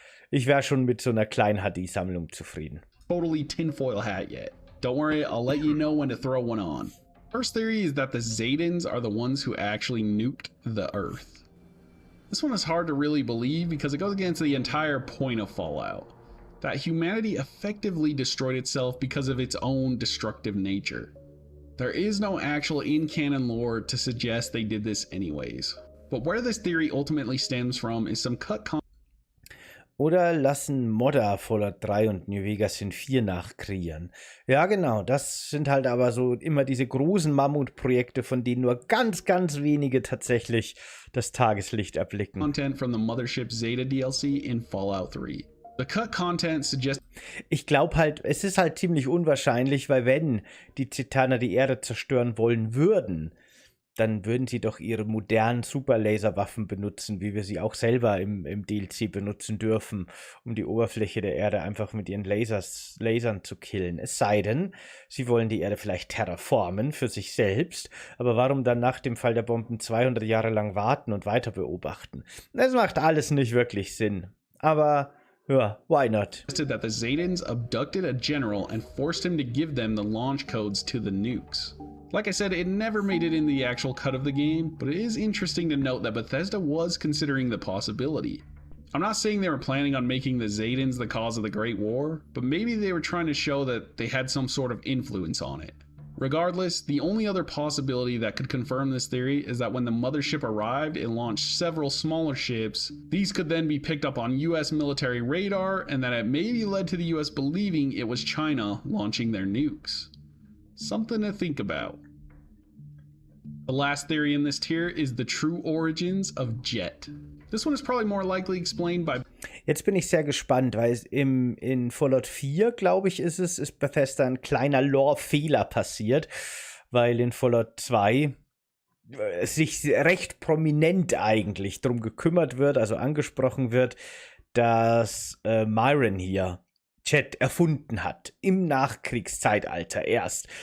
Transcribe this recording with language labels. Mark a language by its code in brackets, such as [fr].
[de] Ich wäre schon mit so einer kleinen HD-Sammlung zufrieden. [en] Totally tinfoil hat yet. Don't worry, I'll let you know when to throw one on. First theory is that the Zaytans are the ones who actually nuked the Earth. This one is hard to really believe because it goes against the entire point of Fallout. That humanity effectively destroyed itself because of its own destructive nature. There is no actual in-canon lore to suggest they did this anyways. But where this theory ultimately stems from is some cut content. [de] Oder lassen Modder Fallout 3 und New Vegas in 4 nachkreieren. Ja, genau, das sind halt aber so immer diese großen Mammutprojekte, von denen nur ganz, ganz wenige tatsächlich das Tageslicht erblicken. [en] Content from the Mothership Zeta DLC in Fallout 3. The cut content suggests. [de] Ich glaube halt, es ist halt ziemlich unwahrscheinlich, weil wenn die Cetana die Erde zerstören wollen würden, dann würden sie doch ihre modernen Superlaserwaffen benutzen, wie wir sie auch selber im DLC benutzen dürfen, um die Oberfläche der Erde einfach mit ihren Lasern zu killen. Es sei denn, sie wollen die Erde vielleicht terraformen für sich selbst, aber warum dann nach dem Fall der Bomben 200 Jahre lang warten und weiter beobachten? Das macht alles nicht wirklich Sinn. [en] Aber yeah, why not? That the Zaytans abducted a general and forced him to give them the launch codes to the nukes. Like I said, it never made it in the actual cut of the game, but it is interesting to note that Bethesda was considering the possibility. I'm not saying they were planning on making the Zaytans the cause of the Great War, but maybe they were trying to show that they had some sort of influence on it. Regardless, the only other possibility that could confirm this theory is that when the mothership arrived, it launched several smaller ships. These could then be picked up on US military radar, and that it maybe led to the US believing it was China launching their nukes. Something to think about. The last theory in this tier is the true origins of Jet. This one is probably more likely explained by... [de] Jetzt bin ich sehr gespannt, weil in Fallout 4, glaube ich, ist Bethesda ein kleiner Lore-Fehler passiert, weil in Fallout 2 sich recht prominent eigentlich drum gekümmert wird, also angesprochen wird, dass Myron hier Chat erfunden hat, im Nachkriegszeitalter erst.